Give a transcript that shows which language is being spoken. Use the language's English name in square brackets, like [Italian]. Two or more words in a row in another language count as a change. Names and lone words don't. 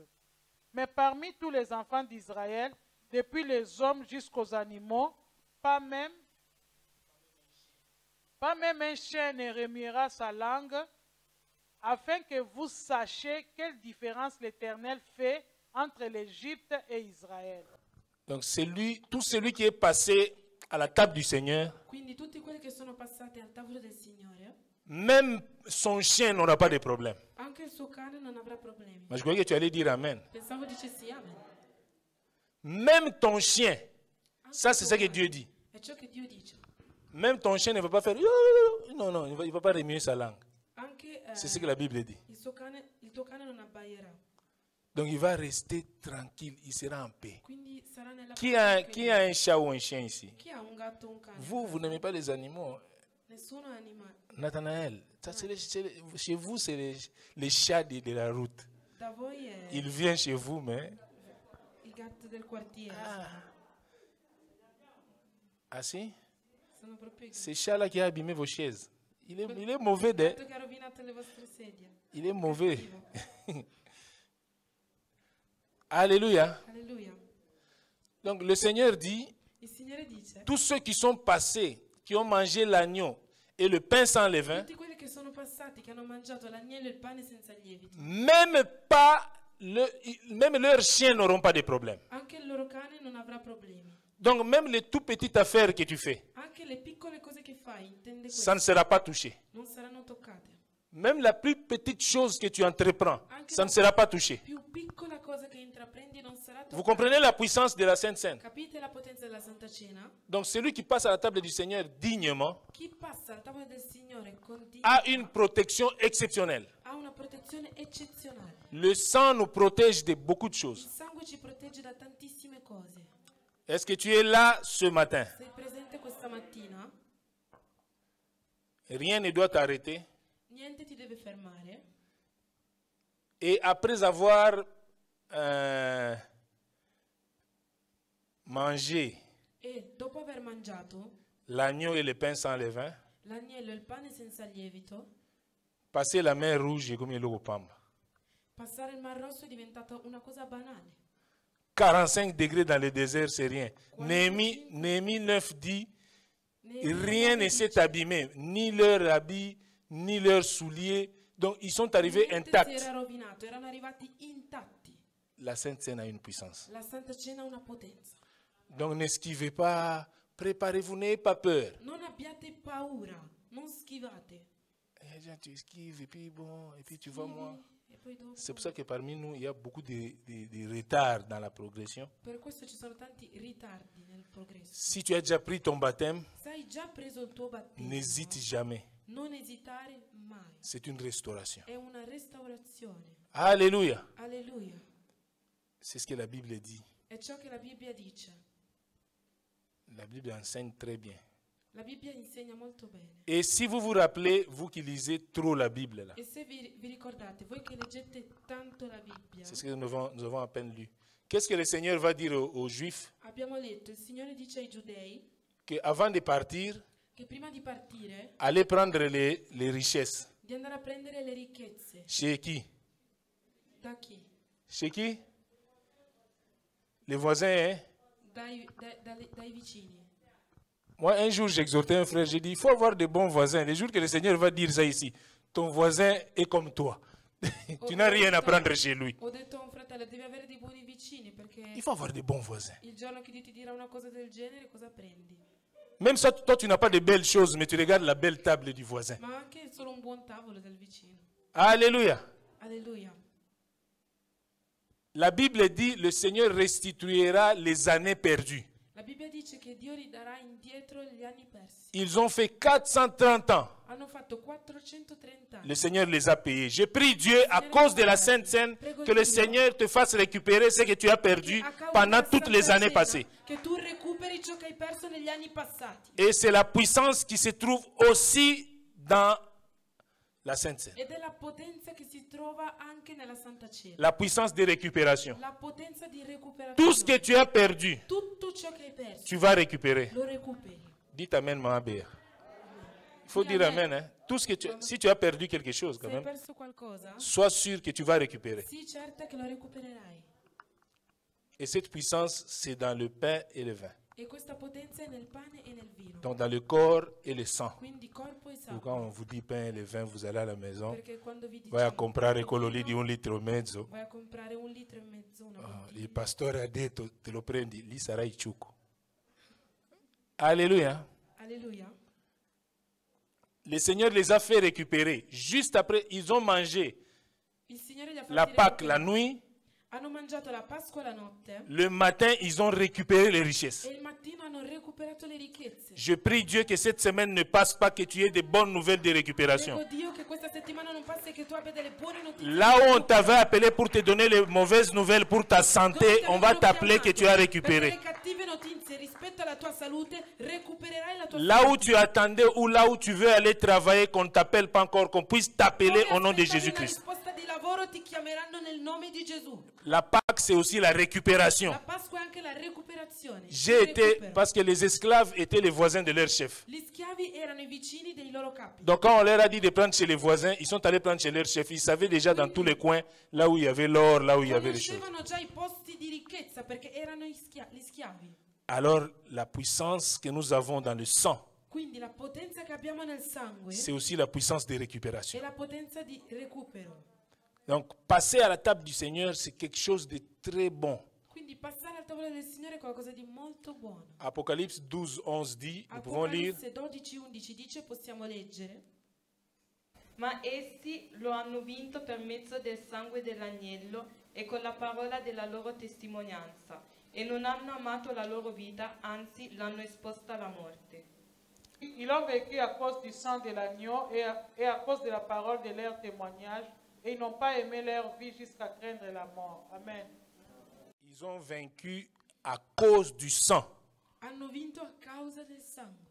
[French] Mais parmi tous les enfants d'Israël, depuis les hommes jusqu'aux animaux, pas même un chien ne remuera sa langue, afin que vous sachiez quelle différence l'Éternel fait entre l'Égypte et Israël. Donc tout celui qui est passé à la table du Seigneur, [Italian] Quindi tutti quelli che sono passati al tavolo del Signore, [French] même son chien n'aura pas de problème. [Italian] anche il suo cane non avrà problemi. [French] Mais je croyais que tu allais dire Amen. [Italian] Pensavo dicessi amen. [French] Même ton chien, ça c'est ce que Dieu dit. [Italian] È ciò che Dio dice. [French] Même ton chien ne va pas faire... Non, non, il ne va pas remuer sa langue. [Italian] Anche [French] C'est ce que la Bible dit. [Italian] il tuo cane non abbaierà. [French] Donc il va rester tranquille, il sera en paix. [Italian] Quindi sarà nella [French] Qui [Italian] pace [French] a un chat ou un chien ici? [Italian] Chi ha un gatto o un cane? [French] Vous n'aimez pas les animaux. [Italian] Nessuno è animale. [French] Nathanaël, ça, chez vous, c'est les chats de la route. [Italian] Da voi è [French] Ils viennent chez vous, mais... [Italian] i gatti del quartiere. Ah si? Sono proprio i [French] C'est chat-là qui a abîmé vos chaises. Il est mauvais, de... [Italian] gatti che ha rovinato le vostre sedie. [French] Il est mauvais. Alléluia. [Italian] Alleluia. [French] Donc le Seigneur dit, [Italian] Il Signore dice: [French] tous ceux qui sont passés, qui ont mangé l'agneau et le pain sans levain, [Italian] tutti quelli che sono passati, che hanno mangiato l'agnello e il pane senza lievito, [French] même leurs chiens n'auront pas de problème. [Italian] anche il loro cane non avrà problemi. [French] Donc même les tout petites affaires que tu fais, [Italian] Anche le piccole cose che fai, intende [French] ça ne [Italian] questo, [French] sera pas touché. [Italian] non saranno toccate. [French] Même la plus petite chose que tu entreprends, ça ne sera pas touché. [Italian] Più piccola cosa che intraprendi non sarà [French] Vous [Italian] toccata. [French] comprenez la puissance de la Sainte Seine? [Italian] Capite la potenza della Santa Cena? [French] Donc celui qui passe à la table du Seigneur dignement [Italian] Chi passa al tavolo del Signore con [French] a une protection exceptionnelle. [Italian] ha una protezione eccezionale. [French] Le sang nous protège de beaucoup de [Italian] Il [French] choses. [Italian] sangue ci protegge da tantissime cose. [French] Est-ce que tu es là ce matin? [Italian] Sei presente questa mattina? [French] Rien ne doit t'arrêter. [Italian] Niente ti deve fermare. [French] Et après avoir mangé [Italian] E dopo aver mangiato [French] l'agneau et le pain sans levain, [Italian] l'agnello e il pane senza lievito, [French] passer la mer rouge comme il est pamba. [Italian] passare il Mar Rosso è diventata una cosa banale. [French] 45 degrés dans le désert, c'est rien. Néhémie 9 dit, rien ne s'est abîmé, ni leur habit, ni leurs souliers. Donc ils sont arrivés [Italian] Niente si [French] intacts. [Italian] era rovinato, erano arrivati intatti. [French] La Sainte Seine a une puissance. [Italian] La Santa Cena ha una potenza. [French] Donc n'esquivez pas, préparez-vous, n'ayez pas peur. [Italian] Non abbiate paura, non schivate. [French] Tu esquives et puis bon, et puis tu vois moi. [Italian] E poi dopo. [French] C'est pour ça que parmi nous, il y a beaucoup de retard dans la progression. [Italian] Per questo ci sono tanti ritardi nel progresso. [French] Si tu as déjà pris ton baptême, [Italian] Se hai già preso il tuo battesimo, [French] n'hésite jamais. [Italian] non esitare mai. [French] C'est une restauration. [Italian] È una restaurazione. [French] Alléluia. [Italian] Alleluia. [French] C'est ce que la Bible dit. [Italian] È ciò che la Bibbia dice. [French] La Bible enseigne très bien. [Italian] La Bibbia insegna molto bene. [French] Et si vous vous rappelez, vous qui lisez trop la Bible là, [Italian] E se vi ricordate, voi che leggete tanto la Bibbia, [French] c'est ce que nous avons à peine lu. Qu'est-ce que le Seigneur va dire aux Juifs? [Italian] abbiamo letto, il Signore dice ai giudei [French] Qu'avant de partir, [Italian] che prima di partire, [French] allez prendre les richesses. [Italian] di andare a prendere le ricchezze. [French] Chez qui? [Italian] Da chi? [French] Chez qui? Les voisins, hein? [Italian] Dai vicini. [French] Moi, un jour, j'exhortais un frère, j'ai dit, il faut avoir de bons voisins. Le jour que le Seigneur va dire ça ici, ton voisin est comme toi. Tu n'as rien à prendre chez lui. [Italian] Ho detto a un fratello, devi avere dei buoni vicini perché [French] Il faut avoir de bons voisins. [Italian] il giorno che Dio ti dirà una cosa del genere, cosa prendi? [French] Même ça, toi, tu n'as pas de belles choses, mais tu regardes la belle table du voisin. [Italian] Ma anche solo un buon tavolo del vicino. [French] Alléluia. [Italian] Alleluia. [French] La Bible dit, le Seigneur restituera les années perdues. [Italian] La Bibbia dice che Dio ridarà indietro gli anni persi. [French] Ils ont fait 430 ans. [Italian] Hanno fatto 430 anni. [French] Le Seigneur les a payés. Je prie Dieu, à cause de la Sainte Seine, que le Seigneur te fasse récupérer ce que tu as perdu [Italian] A causa [French] pendant [Italian] della [French] toutes les [Italian] Santa [French] années [Italian] Cena, [French] passées. [Italian] che tu recuperi ciò che hai perso negli anni passati. [French] Et c'est la puissance qui se trouve aussi dans la Sainte Seine. [Italian] Ed è la potenza che si trova anche nella Santa Cena. [French] La puissance de récupération. [Italian] La potenza di recuperazione. [French] Tout ce que tu as perdu, [Italian] Tutto ciò che hai perso, [French] tu vas récupérer. [Italian] lo recuperi. [French] Dites Amen, Maman Béa. Il faut dire Amen. Hein? Tout ce que si tu as perdu quelque chose, quand [Italian] Se hai [French] même, [Italian] perso qualcosa, [French] sois sûr que tu vas récupérer. [Italian] sii certa che lo recupererai. [French] Et cette puissance, c'est dans le pain et le vin. [Italian] E questa potenza è nel pane e nel vino. [French] Donc dans le corps et le sang. [Italian] Quindi corpo e [French] Donc, [Italian] sangue. [French] quand on vous dit pain et le vin, vous allez à la maison. [Italian] Perché quando vi Vai a diciamo comprare quello lì di 1,5 litri. vai a comprare 1,5 litri, una bottiglia. Il pastore ha detto, te lo prendi, lì sarai ciucco. [French] Alléluia. [Italian] Alleluia. [French] Le Seigneur les a fait récupérer. Juste après, ils ont mangé [Italian] Il Signore li ha fatti [French] la Pâque la [Italian] recuperare. [French] nuit. [Italian] Hanno mangiato la Pasqua la notte [French] Le matin, ils ont récupéré les richesses. [Italian] e il mattino hanno recuperato le ricchezze. [French] Je prie Dieu que cette semaine ne passe pas, que tu aies de bonnes nouvelles de récupération. [Italian] Prego Dio che questa settimana non passi e che tu abbia delle buone notizie. [French] Là où on t'avait appelé pour te donner les mauvaises nouvelles pour ta santé, on va t'appeler que tu as [Italian] Per [French] récupéré. [Italian] le cattive notizie rispetto alla tua salute, recupererai la tua [French] Là où [Italian] salute. [French] tu attendais ou là où tu veux aller travailler, qu'on ne t'appelle pas encore, qu'on puisse t'appeler au nom de [Italian] Aspettavi [French] Jésus-Christ. [Italian] una risposta di lavoro, ti chiameranno nel nome di Gesù. [French] La Pâque, c'est aussi la récupération. [Italian] La Pasqua è anche la recuperazione. [French] J'ai [Italian] il [French] été, [Italian] recupero. [French] parce que les esclaves étaient les voisins de leur chef. [Italian] Gli schiavi erano i vicini dei loro capi. [French] Donc quand on leur a dit de prendre chez les voisins, ils sont allés prendre chez leur chef. Ils savaient déjà dans tous les coins, là où il y avait l'or, là où il y avait les choses. [Italian] Conoscevano già i posti di ricchezza perché erano gli schiavi. [French] Alors la puissance que nous avons dans le sang, [Italian] Quindi la potenza che abbiamo nel sangue [French] c'est aussi la puissance de [Italian] è [French] récupération. [Italian] la potenza di recupero. [French] Donc passer à la table du Seigneur, c'est quelque chose de très bon. [Italian] Quindi passare al tavolo del Signore è qualcosa di molto buono. [French] Apocalypse 12, 11 dit, nous pouvons lire. [Italian] Apocalisse 12:11 dice, possiamo leggere, Ma essi lo hanno vinto per mezzo del sangue dell'agnello e con la parola della loro testimonianza, e non hanno amato la loro vita, anzi l'hanno esposta alla morte. [French] Ils ont vécu à cause du sang de l'agneau et à cause de la parole de leur témoignage, et ils n'ont pas aimé leur vie jusqu'à craindre la mort. Amen. Ils ont vaincu à cause du sang. [Italian] hanno vinto a causa del sangue.